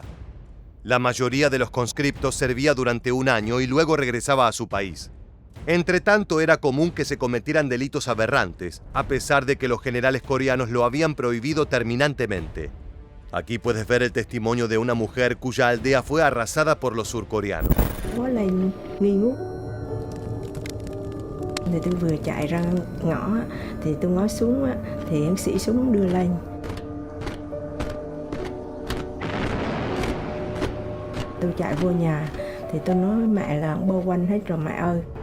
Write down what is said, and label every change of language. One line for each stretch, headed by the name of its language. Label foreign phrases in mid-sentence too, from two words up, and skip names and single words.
Spanish: La mayoría de los conscriptos servía durante un año y luego regresaba a su país. Entretanto, era común que se cometieran delitos aberrantes, a pesar de que los generales coreanos lo habían prohibido terminantemente. Aquí puedes ver el testimonio de una mujer cuya aldea fue arrasada por los surcoreanos.
Vietnamese: Tôi vừa chạy ra ngõ thì tôi ngó xuống thì anh sĩ súng đưa lên. Tôi chạy vô nhà thì tôi nói với mẹ là bao quanh hết rồi mẹ ơi.